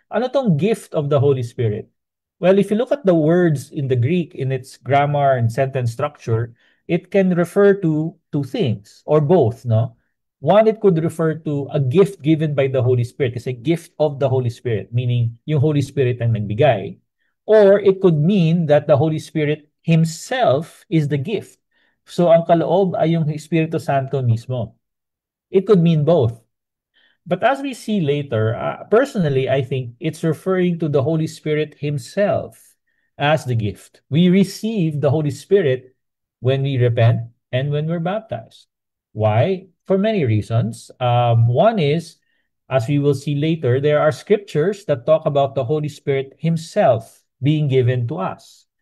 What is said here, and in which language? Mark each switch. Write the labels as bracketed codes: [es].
[tl] Ano tong [en] gift of the Holy Spirit? Well, if you look at the words in the Greek, in its grammar and sentence structure, it can refer to two things, or both, no? One, it could refer to a gift given by the Holy Spirit. It's a gift of the Holy Spirit, meaning [tl] yung Holy Spirit ang nagbigay. [en] Or it could mean that the Holy Spirit Himself is the gift. [tl] So ang kaloob ay yung Espiritu Santo mismo. [en] It could mean both. But as we see later, personally, I think it's referring to the Holy Spirit Himself as the gift. We receive the Holy Spirit when we repent and when we're baptized. Why? For many reasons. One is, as we will see later, there are scriptures that talk about the Holy Spirit Himself being given to us.